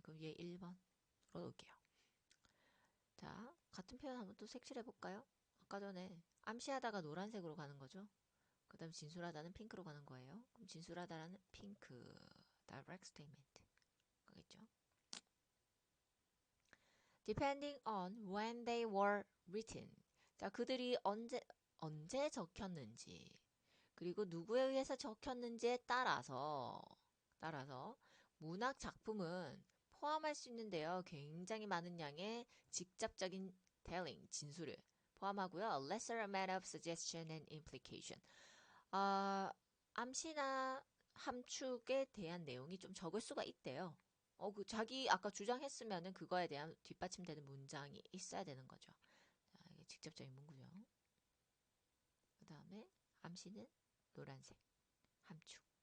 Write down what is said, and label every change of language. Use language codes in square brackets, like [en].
[ko] 그럼 얘 1번으로 놓을게요. 자, 같은 표현 한번 또 색칠해 볼까요? 아까 전에 암시하다가 노란색으로 가는 거죠. 그 다음 진술하다는 핑크로 가는 거예요. 그럼 진술하다는 핑크, [en] direct statement. [ko] 그겠죠? [en] Depending on when they were written. [ko] 자, 그들이 언제 적혔는지, 그리고 누구에 의해서 적혔는지에 따라서 문학 작품은 포함할 수 있는데요. 굉장히 많은 양의 직접적인 telling, 진술을 포함하고요. [en] A lesser amount of suggestion and implication. [ko] 암시나 함축에 대한 내용이 좀 적을 수가 있대요. 자기 아까 주장했으면은 그거에 대한 뒷받침되는 문장이 있어야 되는 거죠. 자, 이게 직접적인 문구죠. 그 다음에 암시는 노란색, 함축.